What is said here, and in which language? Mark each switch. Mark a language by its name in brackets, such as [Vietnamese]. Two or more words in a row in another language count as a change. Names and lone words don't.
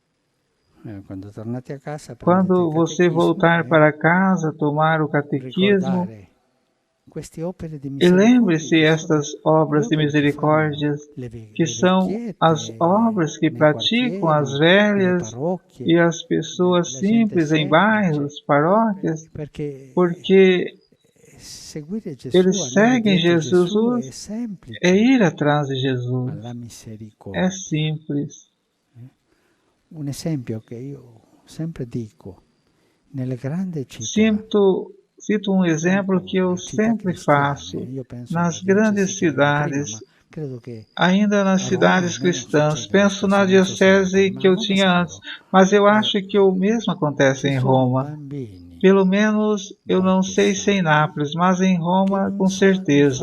[Portuguese] Quando você voltar para casa, tomar o catequismo, e lembre-se estas obras de misericórdia, que são as obras que praticam as velhas e as pessoas simples em bairros, paróquias, porque eles seguem Jesus, é ir atrás de Jesus. É simples. Um exemplo que eu sempre digo, [Italian] nelle grandi città. [Portuguese] Cito um exemplo que eu sempre faço. Nas grandes cidades, ainda nas cidades cristãs, penso na diocese que eu tinha antes, mas eu acho que o mesmo acontece em Roma. Pelo menos, eu não sei se em Nápoles, mas em Roma, com certeza.